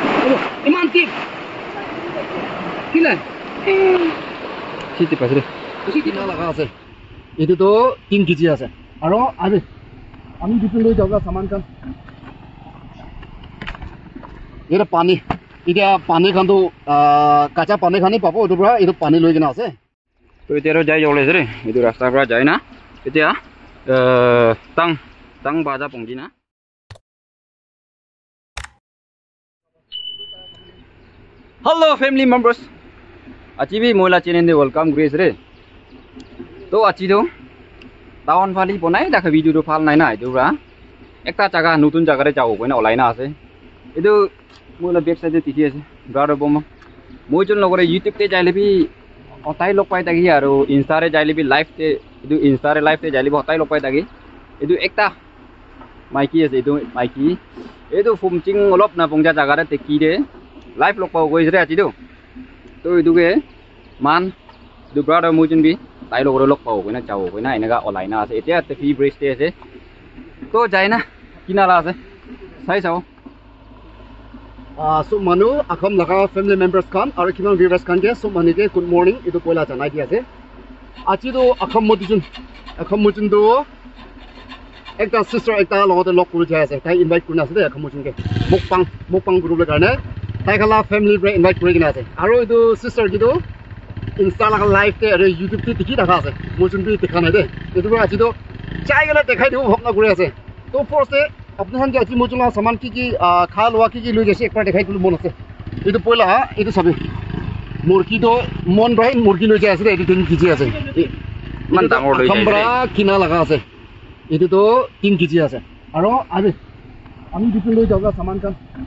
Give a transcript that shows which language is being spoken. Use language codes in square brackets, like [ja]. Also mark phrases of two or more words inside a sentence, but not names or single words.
[nag] Iman tip. Kila. Siti pasre. Siti na laga ase. Itu to 3 kg ase. Aro ade. Ami ditu loi jaga saman kan. Era pani. Ida pani kan to kacha pani khani papo itu bra itu pani loi kena ase. To itero jai jole re. Itu rasta bra jai na. Itia tang baja pongji na. [en] Hello family members. [nag] Achi bi moila [en] channel welcome [nag] grace re. To achi do town phali bonai dakha video do phal nai na itu bra. Ekta jaga nutun jaga re jao koina olai na ase. Itu moila back side tikhi ase. Brother bom. Moi jon logore YouTube te jaile bi otai log pai tagi aru Insta re jaile bi live te itu Insta re live te jaile bi otai log pai tagi. Itu ekta maiki ase itu maiki. Itu fumching olop na pongja jaga re te ki re live log pau gois re achi do. To itu ke man du brother moi jon bi tai log ro log pau koina chao koina inaga olai na ase. Etia te free brace te ase. To jai na kinara ase. Sai chao. So manu akham laga [en] family members [nag] kan aru kiman viewers kan ke so manu ke [en] good morning [nag] itu poila janai di ase. Achi do akham mojun do ekta sister ekta logote log kuri jai ase. Tai invite kurina ase de akham mojun ke mukbang group le karone tai khala family bre invite kuri kina ase. Aru itu sister ki do Insta laga live te aru YouTube te dikhi rakha ase. Mojun bi dekha nai de. Itu bra achi do chai gala dekhai dibo bhokna kuri ase. To first e apne han achi mojun la saman ki kha loa ki loi jase ekbar dekhai dilu mon ase. Itu poila itu sabi murki do mon brai murki loi jai ase de itu 3 kg ase. Man dangor loi jai. Khambra kina laga ase. Itu to 3 kg ase. Aro ade ami ditu loi jaga saman kan.